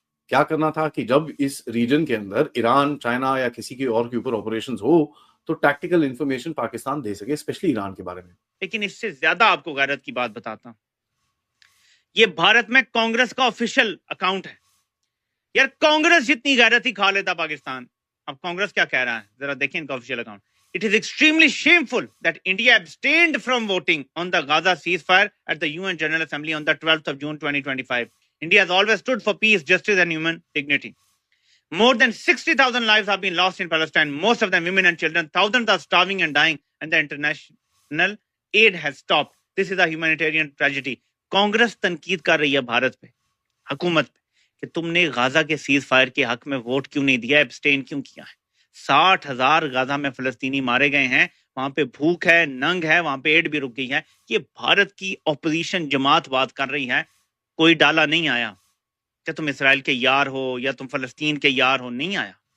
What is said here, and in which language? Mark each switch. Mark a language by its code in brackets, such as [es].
[hi] क्या करना था कि जब इस रीजन के अंदर ईरान, चाइना या किसी के और के ऊपर ऑपरेशंस हो तो टैक्टिकल इंफॉर्मेशन पाकिस्तान दे सके, स्पेशली ईरान के बारे में। लेकिन इससे ज्यादा आपको गैरत की बात बताता हूं, ये भारत में कांग्रेस का ऑफिशियल अकाउंट है। यार कांग्रेस जितनी गैरत ही खा लेता पाकिस्तान। अब कांग्रेस क्या कह रहा है जरा देखिए इनका official account. [en] It is extremely shameful that India abstained from voting on the Gaza ceasefire at the UN General Assembly on the 12th of June 2025. India has always stood for peace, justice and human dignity. More than 60,000 lives have been lost in Palestine, most of them women and children. Thousands are starving and dying and the international aid has stopped. This is a humanitarian tragedy. [hi] Congress तनकीद कर रही है भारत पे, हुकूमत पे, कि तुमने Gaza के सीज फायर के हक में वोट क्यों नहीं दिया, एब्सटेन क्यों किया है। 60,000 गाजा में फलस्तीनी मारे गए हैं, वहां पे भूख है, नंग है, वहां पे एड भी रुक गई है। ये भारत की ऑपोजिशन जमात बात कर रही है, कोई डाला नहीं आया कि तुम इसराइल के यार हो या तुम फलस्तीन के यार हो, नहीं आया।